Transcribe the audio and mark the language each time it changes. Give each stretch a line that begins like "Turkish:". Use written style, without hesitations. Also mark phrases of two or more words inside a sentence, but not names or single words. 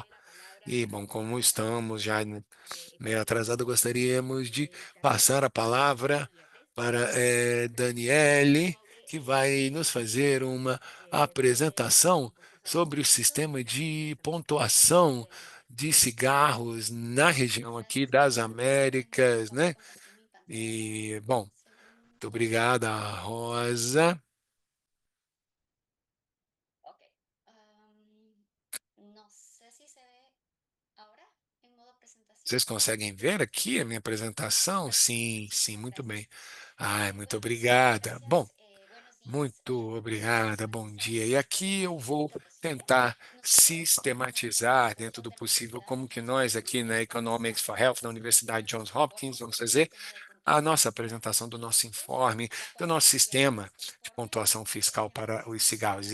Portuguese: E, bom, como estamos já meio atrasado, gostaríamos de passar a palavra para Daniele, que vai nos fazer uma apresentação sobre o sistema de pontuação de cigarros na região aqui das Américas, né? E, bom, muito obrigada, Rosa. Ok.
Spanish: No sé si se ve ahora en modo presentación.
Portuguese: Vocês conseguem ver aqui a minha apresentação? Sim, sim, muito bem. Ai, muito obrigada. Bom,
Spanish: Gracias. Buenos días.
Portuguese: muito obrigada, bom dia. E aqui eu vou tentar sistematizar, dentro do possível, como que nós aqui na Economics for Health, na Universidade Johns Hopkins, vamos fazer a nossa apresentação do nosso informe, do nosso sistema de pontuação fiscal para os cigarros.